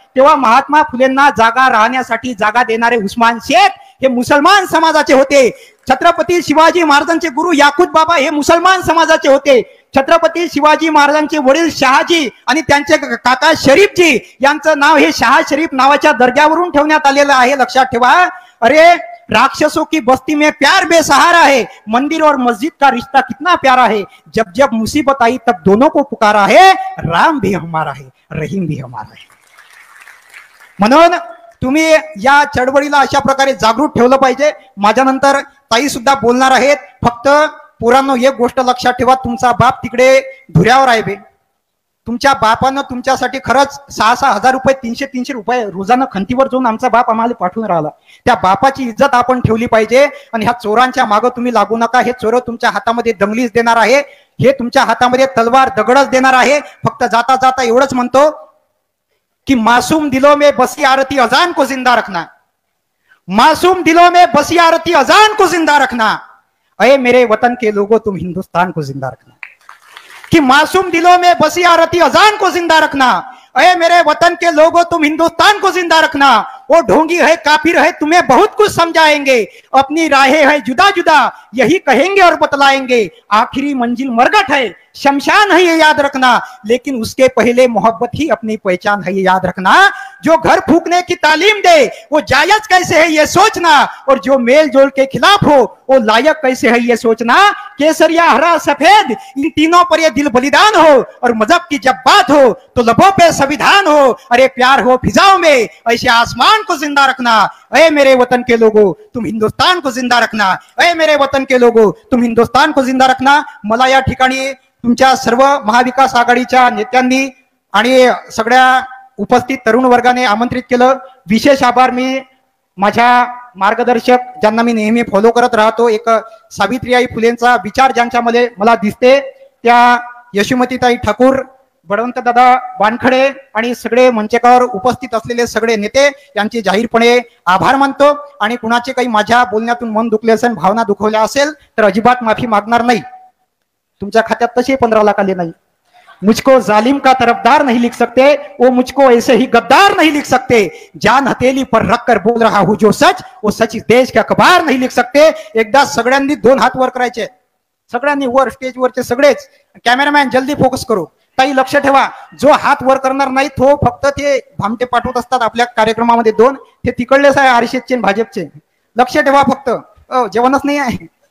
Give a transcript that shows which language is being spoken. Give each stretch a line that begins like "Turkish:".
Marathi: तेव्हा महात्मा फुलेंना जागा राहण्यासाठी जागा देणारे उस्मान शेख हे मुसलमान समाजाचे होते. छत्रपती शिवाजी महाराजांचे गुरु याकूत बाबा हे मुसलमान समाजाचे होते. छत्रपती शिवाजी महाराजांचे वडील शहाजी आणि त्यांचे काका शरीफजी यांचं नाव हे शाह शरीफ नावाच्या दर्ग्यावरून ठेवण्यात आलेलं आहे. लक्षात ठेवा.
Hindi: अरे राक्षसों की बस्ती में प्यार बेसहारा है, मंदिर और मस्जिद का रिश्ता कितना प्यारा है, जब जब मुसीबत आई तब दोनों को पुकारा है, राम भी हमारा है रहीम भी हमारा है.
Marathi: म्हणून तुम्ही या चळवळीला अशा प्रकारे जागृत ठेवलं पाहिजे. माझ्यानंतर ताई सुद्धा बोलणार आहेत. फक्त पोरांनो एक गोष्ट लक्षात ठेवा, तुमचा बाप तिकडे धुऱ्यावर आहे बे. तुमच्या बापानं तुमच्यासाठी खरंच 6-6 हजार रुपये 300-300 रुपये रोजानं खंतीवर जाऊन आमचा बाप आम्हाला पाठवून राहिला. त्या बापाची इज्जत आपण ठेवली पाहिजे. आणि ह्या चोरांच्या मागं तुम्ही लागू नका. हे चोर तुमच्या हातामध्ये दंगलीच देणार आहे, हे तुमच्या हातामध्ये तलवार दगडच देणार आहे. फक्त जाता जाता एवढंच म्हणतो की
Hindi: मासूम दिलों में बसी आरती अजान को जिंदा रखना, मासूम दिलों में बसी आरती अजान को जिंदा रखना, अये मेरे वतन के लोगों तुम हिंदुस्तान को जिंदा रखना। कि मासूम दिलों में बसी आरती अजान को जिंदा रखना, अये मेरे वतन के लोगों तुम हिंदुस्तान को जिंदा रखना। वो ढोंगी है काफिर है तुम्हें बहुत कुछ समझाएंगे, अपनी राहें है जुदा जुदा यही कहेंगे और बतलाएंगे। आखिरी मंजिल मरगट है शमशान है ये याद रखना, लेकिन उसके पहले मोहब्बत ही अपनी पहचान है ये याद रखना। जो घर फूकने की तालीम दे वो जायज कैसे है ये सोचना, और जो मेल जोल के खिलाफ हो वो लायक कैसे है ये सोचना। केसरिया हरा सफेद इन तीनों पर ये दिल बलिदान हो, और मजहब की जब बात हो तो लबों पे संविधान हो। अरे प्यार हो फिजाओं में ऐसे आसमान को जिंदा रखना, अरे मेरे वतन के लोगों तुम हिंदुस्तान को जिंदा रखना, अरे मेरे वतन के लोगों तुम हिंदुस्तान को जिंदा रखना।
Marathi: मला या ठिकाणी तुमच्या सर्व महाविकास आघाडीच्या नेत्यांनी आणि सगळ्या उपस्थित तरुण वर्गाने आमंत्रित केलं, विशेष आभार मी माझ्या मार्गदर्शक ज्यांना मी नेहमी फॉलो करत राहतो, एक सावित्रीबाई फुलेंचा विचार ज्यांच्यामध्ये मला दिसते त्या यशोमतीताई ठाकूर, बळवंत दादा वानखडे आणि सगळे मंचकावर उपस्थित असलेले सगळे नेते यांचे जाहीरपणे आभार मानतो। आणि कुणाचे काही माझ्या बोलण्यातून मन दुखले असेल, भावना दुखवल्या असेल तर अजिबात माफी मागणार नाही। तुमच्या खात्यात तसे 15 लाख आले नाही।
Hindi: मुझको जालिम का तरफदार नहीं लिख सकते, वो मुझको ऐसे ही गद्दार नहीं लिख सकते। जान हथेली पर रखकर बोल रहा हूं जो सच, वो सच इस देश के अखबार नहीं लिख सकते।
Marathi: एकदा सगळ्यांनी 2 हात वर करायचे, सगळ्यांनी वर, स्टेजवरचे सगळेच। कॅमेरामॅन जल्दी फोकस करू। ताई लक्ष ठेवा, जो हात वर करणार नाही तो फक्त ते भामटे पाठवत असतात आपल्या कार्यक्रमामध्ये 2, ते तिकडलेच आहे आरशेचे भाजपचे। लक्ष ठेवा फक्त, जेवणच नाही आहे।